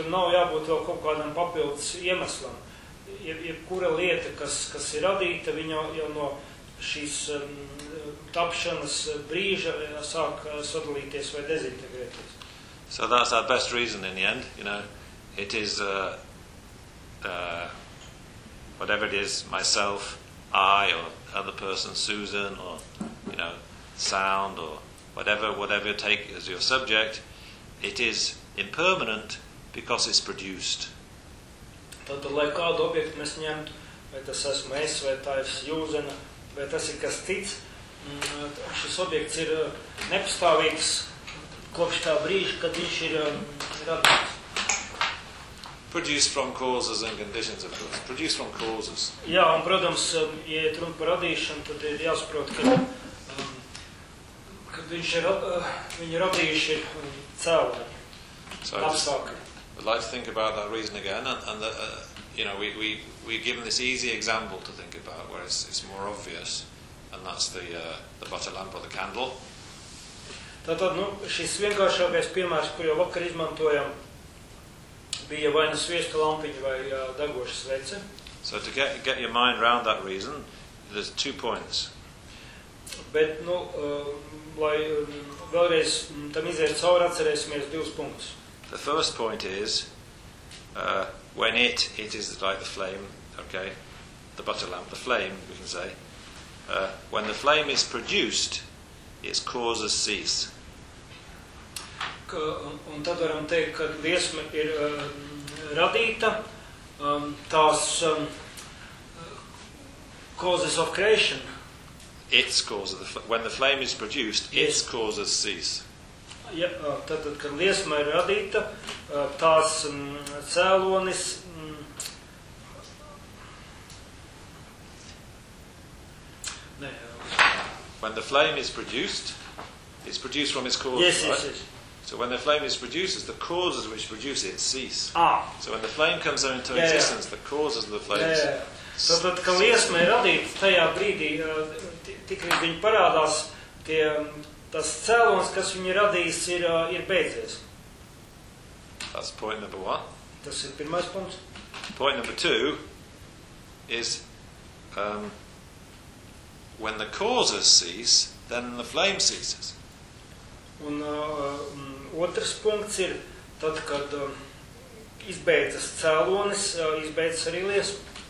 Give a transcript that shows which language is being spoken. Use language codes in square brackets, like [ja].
[lv] Tur nav jābūt vēl kaut kādam papildus iemeslam. Jebkura lieta, kas ir radīta, viņa jau no šīs tapšanas brīža sāk sadalīties vai dezintegrēties. [en] So that's our best reason in the end, you know. It is whatever it is, myself, I, or other person, Susan, or, you know, sound, or whatever you take as your subject, it is impermanent because it's produced. [lv] Tātad, lai kādu objektu mēs ņemtu, vai tas esmu es, vai tā ir Susana, vai tas ir kas cits, šis objekts ir nepastāvīgs, kopš tā brīža, kad viņš ir radīts. [en] Produced from causes and conditions, of course. Produced from causes. [lv] Jā, un, protams, ja ir runa par radīšanu, tad ir jāsaprot, ka kad viņa radījuši ir cēlēji. [en] So I'd like to think about that reason again, and the, you know, we're given this easy example to think about, where it's more obvious, and that's the butter lamp or the candle. [lv] Tātad, nu, šis vienkāršākais piemērs, kur jau vakar izmantojam, bija vai nu sviesta lampiņa vai degoša svece. [en] So to get your mind around that reason, there's two points. [lv] Bet, nu, lai vēlreiz tam iziet cauri, atcerēsimies divus punktus. [en] The first point is, when it is like the flame, okay, the butter lamp, the flame, we can say, when the flame is produced, its causes cease. [lv] Un tad varam teikt, ka liesma ir radīta, tās [en] causes of creation. Its causes, when the flame is produced, its causes cease. [lv] Ja, tad, kad liesma ir radīta, tās cēlonis... Nē. [en] When the flame is produced, it's produced from its causes, yes, right? Yes, yes, yes. So when the flame is produced, the causes which produce it cease. Ah. So when the flame comes into existence, the causes of the flame. [lv] Tātad, kad liesma ir radīta, tajā brīdī, tikai viņi parādās, tas cēlons, kas viņi radīs, ir beidzies. [en] That's point number one. [lv] Tas ir pirmais punkts. [en] Point number two is, when the causes cease, then the flame ceases. [lv] Un otrs punkts ir, tad, kad izbeidzas cēlonis, izbeidzas arī liesma.